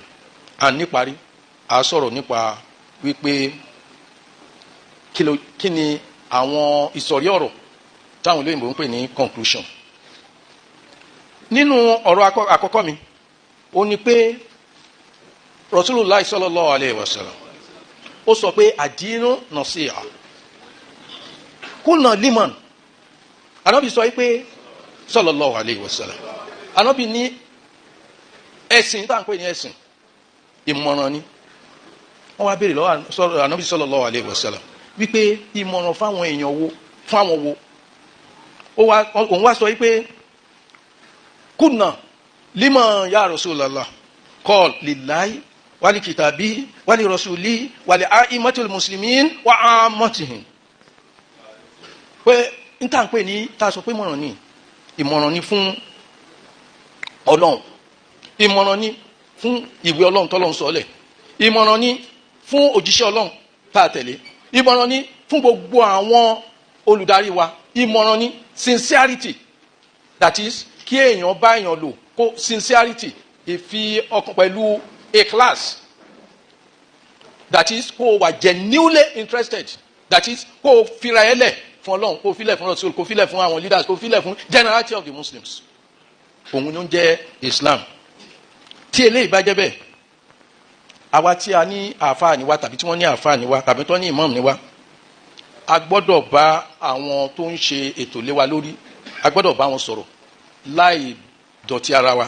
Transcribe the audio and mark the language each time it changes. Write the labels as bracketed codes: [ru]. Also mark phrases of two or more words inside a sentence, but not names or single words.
[yo] níparí a sọ̀rọ̀ nípa wípé kí ni àwọn ìsọ̀rí ọ̀rọ̀ táwọn olóyìnbó ń pè ní conclusion. nínú ọ̀rọ̀ àkọ́kọ́ mi ó ní pé Rasulullah [ar] صلى الله عليه وسلم [yo] ó sọ pé [ar] الدين النصيحة قلنا لمن. [yo] Ànábì sọ pé [ar] صلى الله عليه وسلم, [yo] Ànábì ní ẹ̀sìn tá à ń pè ní ẹ̀sìn ìmọ̀ràn ni. wọ́n wá béèrè lọ́wọ́ Ànábì [ar] صلى الله عليه وسلم [yo] wípé ìmọ̀ràn fáwọn èèyàn wo, fún àwọn wo. òun wá sọ wípé [ar] قلنا لمن يا رسول الله قال لله ولكتابه ولرسوله ولأئمة المسلمين وعامتهم. [yo] pé n tà ń pè ní tá a sọ pé ìmọ̀ràn ni fún Ọlọ́run, ìmọ̀ràn ni fún ìwé Ọlọ́run tọ́lọ́run sọlẹ̀, ìmọ̀ràn ni fún òjíṣẹ́ Ọlọ́run tá a tẹ̀lé, ìmọ̀ràn ni fún gbogbo àwọn olùdarí wa, ìmọ̀ràn ni sincerity, [en] that is [yo] kí èèyàn bá èèyàn lò kó sincerity, ìfi ọkàn pẹ̀lú a class, [en] that is [yo] kó o wà [en] genuinely interested, that is [yo] kó o fira ẹ lẹ̀ fún Ọlọ́run, kó o filẹ̀ fún Rasul, kó o filẹ̀ fún àwọn leaders, kó o filẹ̀ fún [en] generality of the Muslims. [yo] Òun ló ń jẹ́ Islam. Tí eléyìí bá jẹ́ bẹ́ẹ̀, àwa tí a ní àáfàá ni wa tàbí tí wọ́n ní àáfàá ni wa tàbí tí wọ́n ní imam ni wa, a gbọ́dọ̀ bá àwọn tó ń ṣe ètò lé wa lórí, a gbọ́dọ̀ bá wọn sọ̀rọ̀ láì dọ̀tí ara wa.